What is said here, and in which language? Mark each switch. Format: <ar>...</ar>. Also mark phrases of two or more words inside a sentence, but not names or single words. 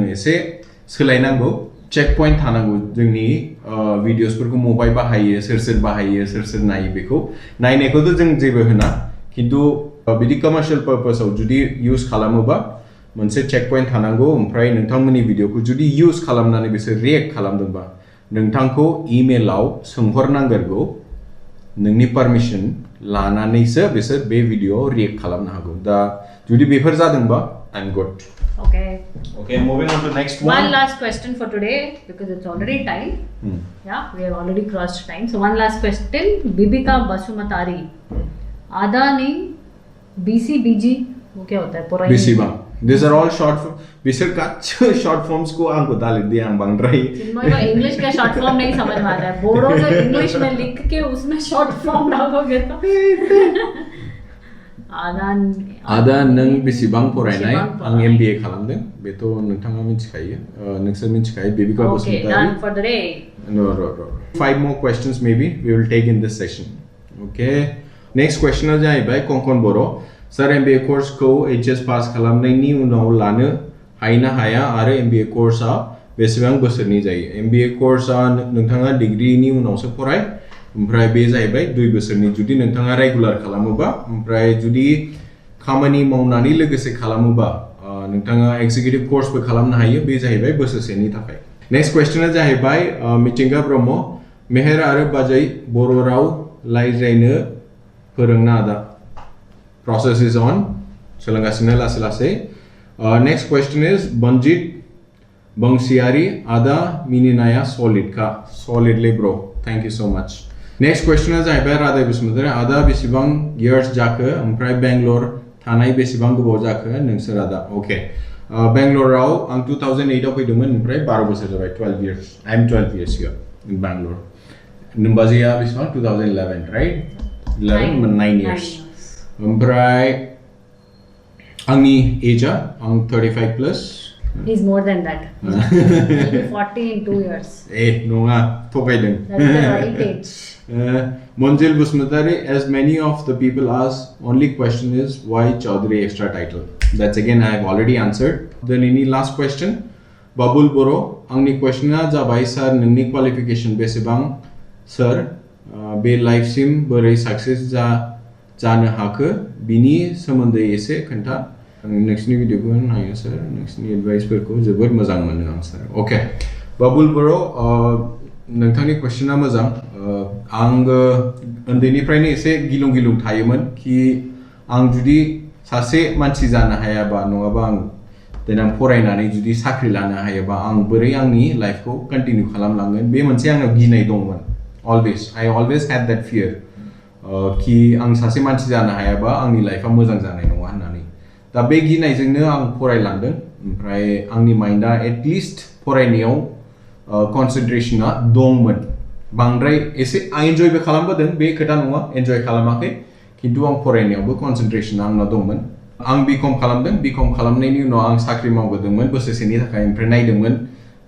<brx>एसे सोलायनांगौ</brx> <en>check point</en> <brx>थानांगौ जोंनि भिडिअसफोरखौ मबाइल बाहायो सोर बाहायो सोर नायो बेखौ नायनायखौथ' जों जेबो होना खिन्थु बिदि</brx> <en>commercial purpose</en> <brx>जुदि इउज खालामोबा मोनसे</brx> <en>check point</en> <brx>थानांगौ ओमफ्राय नोंथांमोननि भिडिअखौ जुदि इउज खालामनानै बिसोर रिएक्ट खालामदोंबा नोंथांखौ इमेलाव सोंहरनांगोरगौ नोंनि पारमिशन लानानैसो बिसोर बे भिडिअआव रिएक्ट खालामनो हागौ दा जुदि बेफोर जादोंबा</brx> <en>I am good. Okay, moving on to next one. One last question for today because it's already time. Yeah, we have already crossed time. So one last question.</en> <hi>Bibika Basumatari. Adani BCBG वो क्या होता है?</hi> <en>BCBG. These are all short form.</en> <hi>बिसर काच्चो</hi> <en>short forms</en> <hi>को आंको डाल दिया</hi> <brx>आंग बांग्राई.</brx> <hi>चिन्मय को इंग्लिश का</hi> <en>short form</en> <hi>नहीं समझ में आता है. बोडो जो इंग्लिश में लिख के उसमें</hi> <en>short form</en> <hi>डालोगे तो.</hi> <brx>आदा नों बेसेबां फरायनाय आं MBA खालामदों बेथ' नोंथाङा मिथिखायो नोंसोर मिथिखायो बेबिका बसुमतारी.</brx> <en>Okay, done for the day. No. 5 more questions maybe we will take in this session. Okay. Next question</en> <brx>जाहैबाय कंकन बर' सर MBA कोर्सखौ HS पास खालामनायनि उनाव लानो हायोना हाया आरो MBA कोर्सआ बेसेबां बोसोरनि जायो? MBA कोर्सआ नोंथाङा डिग्रीनि उनावसो फराय ओमफ्राय बे जाहैबाय 2 बोसोरनि जुदि नोंथाङा रेगुलार खालामोबा ओमफ्राय जुदि खामानि मावनानै लोगोसे खालामोबा नोंथाङा</brx> <en>executive course</en> <brx>खालामनो हायो बे जाहैबाय बोसोरसेनि थाखाय.</brx> <en>next question</en> <brx>जाहैबाय मिथिंगा ब्रह्म मेहेर आरो बाजै बर' राव रायज्लायनो फोरोंना आदा.</brx> <en>Process is on.</en> <brx>सोलोंगासिनो लासै लासै.</brx> <en>Next question is Banjit Bangsiari Ada Mininaya solid ka solidly bro. Thank you so much. Next question</en> <brx>जाहैबाय राधा बसुमतारी आदा बेसेबां years जाखो ओमफ्राय बेंगलर थानाय बेसेबां गोबाव जाखो नोंसोर आदा? Okay. बेंगलराव आं 2008 आव फैदोंमोन ओमफ्राय 12 बोसोर जाबाय</brx> <en>12 years. I am 12 years here in Bangalore.</en> <brx>नोम्बाजिया बेसेबां 2011 right 11 9 years ओमफ्राय आंनि एजआ आं</brx> <en>35 plus He's more than that. He'll be 40 in 2 years.</en> <brx>नङा थगायदों</brx> <en>That's the right age. Monjil Busmatari, as many of the people ask, only question is why Chaudhary extra title? That's again I have already answered. Then any last question? Babul Boro,</en> <brx>आंनि questionआ जाबाय sir नोंनि qualification बेसेबां sir बे लाइफसिम बोरै सक्सेस जानो हाखो बिनि सोमोन्दै एसे खोन्था नोंसिनि भिडिअखौ नायो सर नोंसिनि एडभाइसफोरखौ जोबोद मोजां मोनो आं सर अके बाबुल बर' नोंथांनि कुइसना मोजां आंबो उन्दैनिफ्रायनो एसे गिलुं गिलुं थायोमोन कि आं जुदि सासे मानसि जानो हायाबा नङाबा आं देनां फरायनानै जुदि साख्रि लानो हायाबा आं बोरै आंनि लाइफखौ कन्टिनिउ खालामलांगोन बे मोनसे आंनाव गिनाय दंमोन</brx> <en>I always had that fear</en> <brx>कि आं सासे मानसि जानो हायाबा आंनि लाइफआ मोजां जानाय नङा होननानै दा बे गिनायजोंनो आं फरायलांदों ओमफ्राय आंनि माइन्डआ एटलिस्ट फरायनायाव कनसेन्ट्रेशना दंमोन बांद्राय एसे आं एन्जयबो खालामबोदों बे खोथा नङा एन्जय खालामाखै खिन्थु आं फरायनायावबो कनसेन्ट्रेशना आंनाव दंमोन आं बिकम खालामदों बिकम खालामनायनि उनाव आं साख्रि मावबोदोंमोन बोसोरसेनि थाखाय ओमफ्राय नायदोंमोन कि</brx>